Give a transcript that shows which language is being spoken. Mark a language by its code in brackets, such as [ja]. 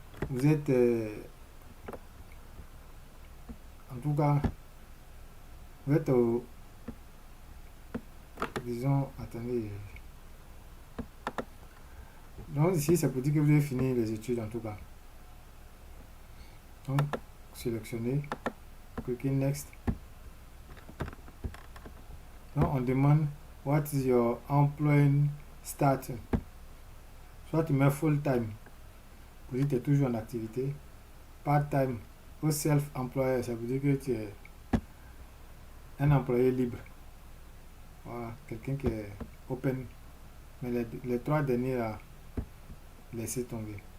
[fr] Vous êtes, en tout cas, vous êtes au, disons, attendez. Donc ici, ça pour dire que vous avez fini les études en tout cas. Donc, sélectionnez, cliquez Next. Donc, on demande [en] What is your employment status? [fr] Soit tu mets full time, pour dire que tu es toujours en activité. Part time, ou self-employé, ça veut dire que tu es un employé libre. Voilà, quelqu'un qui est open. Mais les trois derniers là, laissez tomber.